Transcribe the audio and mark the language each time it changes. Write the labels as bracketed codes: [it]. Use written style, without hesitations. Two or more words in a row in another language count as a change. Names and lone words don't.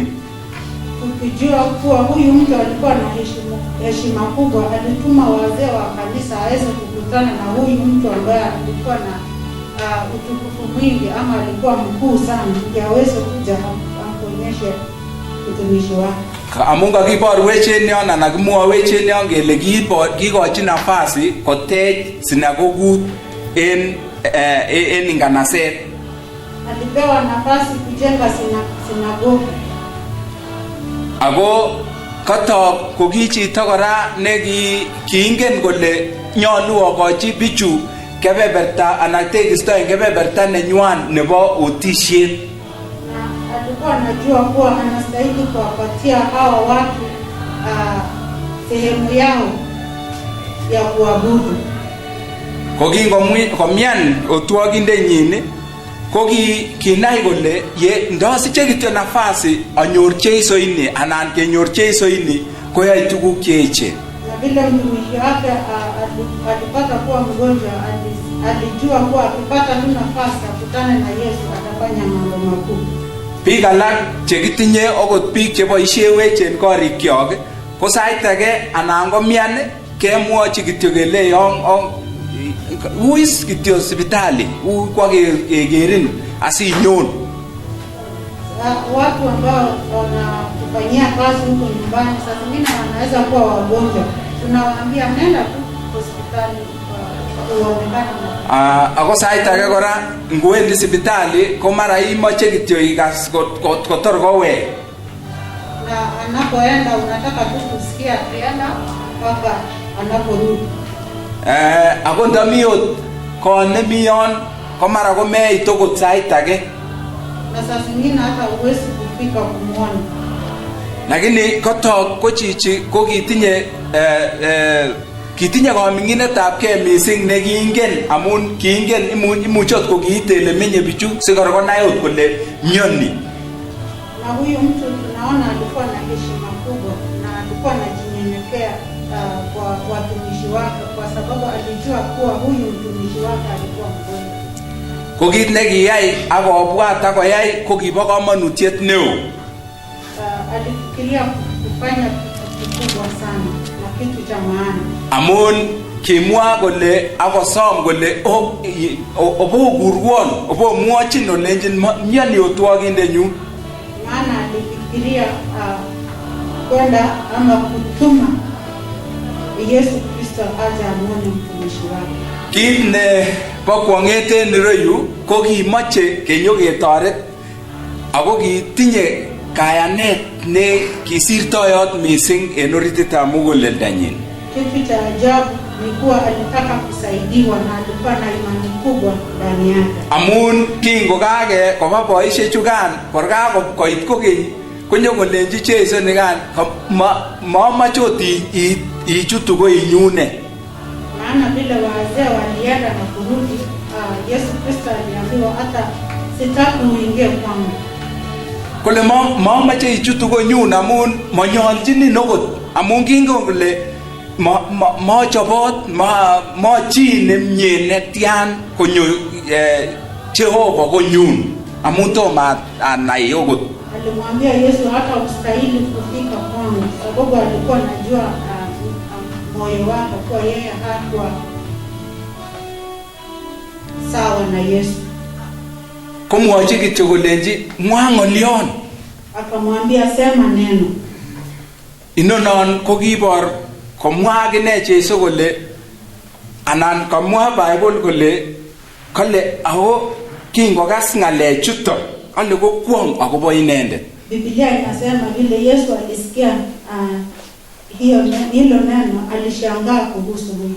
[sw] Ukijua kuwa huyu mtu alikuwa na heshima kubwa, alituma wazee wa kanisa aweze kukutana na huyu mtu ambaye alikuwa na utukufu mwingi ama alikuwa mkuu sana, ili aweze kuja amkuonyeshe utumishi wake. [kln] Amunga kiborwech en yon anan kimwowech en yon kele kikochi nafasi kotech sinagogut en nganaset. [sw] Alipewa nafasi kujenga sinagogi. [kln] Ako katok ko kichito kora ne kiingen kole nyolu akochi bichu kebeberta anan tekisto en kebeberta nenywan nebo otisiet. [sw] Na alikuwa anajua kuwa anastahili kuwapatia hawa watu sehemu yao ya kuabudu. [kln] Ko kingomian otwogindenyin ko kinai kole ye ndosiche kityo nafasi anyor Jeiso ini anan kenyor Jeiso ini koyoe tuguk cheechen. [sw] Na vile mtumishi wake alipata kuwa mgonjwa, alijua kuwa akipata tu nafasi akutane na Yesu atafanya mambo makubwa. [kln] Biik alak chekitinye okot biik cheboisiewech en korikyok ko sait age anan komian kemwochi kityo kele uis kityo sipitali kwa kegerin asinyon. [sw] Watu ambao wanakufanyia kazi huko nyumbani sasa zingine wanaweza kuwa wagonjwa, tunawaambia nenda tu hospitali kuonekana. [kln] Ako sait age kora ngwendi sipitali ko mara imoche kityo ikas kotor kowe. [sw] Na anapoenda unataka tu kusikia tena mpaka anaporudi. [kln] Ako ndami ot konemi yon ko mara komeit okot sait age. [sw] Na saa zingine hata huwezi kufika kumwona. [kln] Lakini kotok ko chichi ko kitinye koming'inetabgei mising ne kiingen amun kiingen imuche ot ko kiitele menye bichu sikor konai ot kole myoni. [sw] Na huyu mtu tunaona alikuwa na heshima kubwa na alikuwa anajinyenyekea kwa watumishi wake kwa sababu alijua kuwa huyu mtumishi wake alikuwa mgonjwa. [kln] Ko kit ne kiyai akobwat akoyai ko kibo komonutiet neo. [sw] Alifikiria kufanya kitu kikubwa sana na kitu cha maana. [kln] Amun kimwa kole akosom kole obokurwon obomwochin olenjin myoni otwogindenyu. [sw] Maana alifikiria kwenda ama kutuma Yesu Kristo aje amuone mtumishi wake. [kln] Kit ne bo kwong'et en ireyu ko kimoche kenyoketoret ako kitinye kayanet ne kisirtoyot mising en orititab muguleldanyin. [sw] Kitu cha ajabu ni kuwa alitaka kusaidiwa na alikuwa na imani kubwa ndani yake. [kln] Amun kingokage koba boisiechukan korkakoit kokeny konyokolenji Jeiso nikan mamoche ot ichutu ko inyune. [sw] Maana vile wazee walienda na kurudi, Yesu Kristo aliambiwa hata sitaki uingie kwangu. [kln] Kole mamoche ichutu ko nyun amun manyolchinin okot amun kingon kole machobot chi nemie netian konyo Jehova konyun amun tomo anai okot. [sw] Alimwambia Yesu hata ustahili kufika kwangu sababu alikuwa anajua moyo wake kwa yeye hakuwa sawa na Yesu. [kln] Komwochi kityo kolenji mwa ng'olyon. [sw] Akamwambia sema neno. [kln] Inonon ko kibor komwa akine Jeiso kole anan komwa Bible kole ako kingokas ng'alechuto kole ko kwong akobo inendet. [sw] Biblia inasema vile Yesu alisikia hilo neno alishangaa kuhusu huyo.